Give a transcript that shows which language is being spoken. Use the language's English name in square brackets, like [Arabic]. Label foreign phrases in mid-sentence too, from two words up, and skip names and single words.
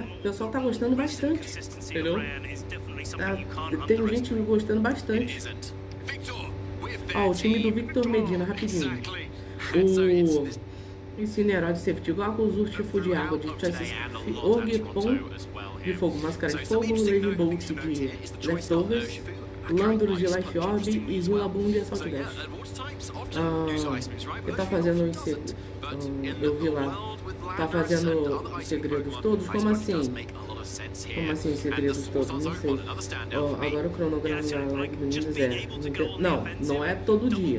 [Portuguese] O pessoal tá gostando bastante, entendeu? Tem gente me gostando bastante. Ó, o time do Victor Medina, rapidinho. O Incineral de [English] Safety Goggles, [Portuguese] Urtifo de Água de Chassis, Orgepon de Fogo, Máscara de Fogo, Raging Bolt de Leftovers, Landro de [English] Life Orb [Portuguese] e Zulabum de [English] Assault Dash. [Portuguese] Ele tá fazendo isso. Eu vi lá. Tá fazendo os segredos todos? Como assim? Como assim os segredos todos? Não sei. Agora o cronograma da live do Unido não é todo dia.